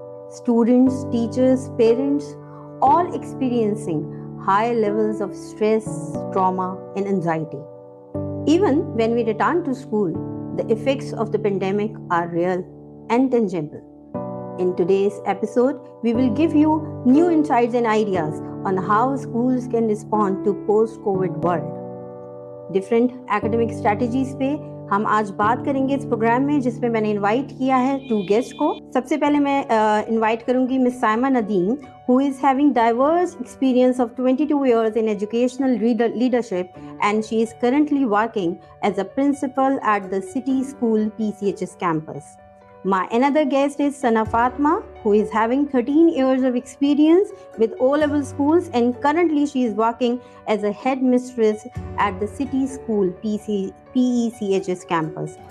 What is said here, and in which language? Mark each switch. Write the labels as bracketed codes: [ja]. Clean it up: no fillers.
[en] Students, teachers, parents, all experiencing high levels of stress, trauma and anxiety. Even when we return to school, the effects of the pandemic are real and tangible. In today's episode, we will give you new insights and ideas on how schools can respond to post-COVID world. Different academic strategies [hi] पे हम आज बात करेंगे इस programme में, जिसमें मैंने invite किया है 2 गेस्ट को. सबसे पहले मैं इनवाइट करूंगी miss Saima Nadeem, [en] who is having diverse experience of 22 years in educational leadership, and she is currently working as a principal at the City School PCHS campus. My another guest is Sana Fatma, who is having 13 years of experience with O-level schools, and currently she is working as a headmistress at the City School PECHS campus.